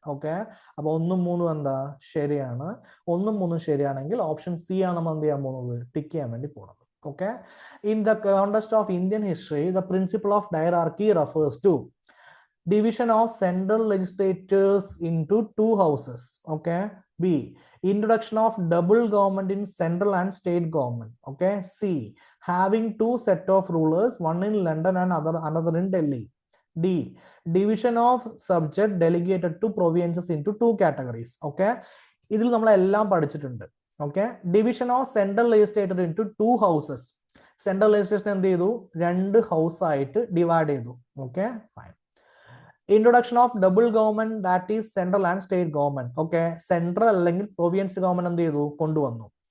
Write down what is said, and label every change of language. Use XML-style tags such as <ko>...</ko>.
<ml>Okay, അപ്പൊ 1ഉം 3ഉം എന്താ? ശരിയാണ്. 1ഉം 3ഉം ശരിയാണെങ്കിൽ ഓപ്ഷൻ സി ആണ് നമ്മൾ എന്ത് ചെയ്യാൻ പോകുന്നത്? ടിക്ക് ചെയ്യാൻ വേണ്ടി പോകുന്നത്.</ml> <en>Okay, in the context of Indian history the principle of diarchy refers to division of central legislatures into 2 houses. Okay, B, introduction of double government in central and state government. Okay, C, having 2 set of rulers, one in London and another in Delhi. D, division of subject delegated to provinces into 2 categories. Okay,</en> <ml>ഇതിൽ നമ്മൾ എല്ലാം പഠിച്ചിട്ടുണ്ട്.</ml> <en>Okay, division of central legislature into 2 houses.</en> <ml>Central legislation എന്ത് ചെയ്തു? 2 house ആയിട്ട് divide ചെയ്തു. Okay, fine.</ml> <en>Introduction of double government, that is central and state government.</en> <ml>Okay, central അല്ലെങ്കിൽ province government എന്ത് ചെയ്തു? കൊണ്ടുവന്നു.</ml>